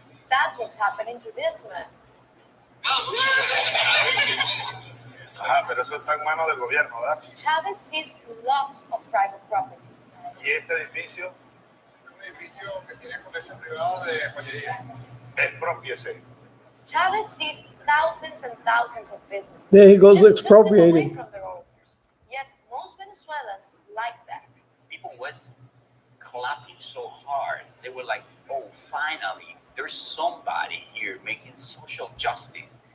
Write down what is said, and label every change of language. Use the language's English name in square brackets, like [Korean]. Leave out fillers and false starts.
[English] That's what's happening to this man. [Spanish] Ajá, pero eso está en manos del gobierno, ¿verdad? [English] Chavez seized lots of private property. [Spanish] Y este edificio, un edificio que tiene colegio privado de joyería. Expropiese. [English] Chavez seized thousands and thousands of businesses. There he goes Just took them away expropriating. from their owners. Yet most Venezuelans like that. People was clapping so hard. They were like, oh, finally, there's somebody here making social justice.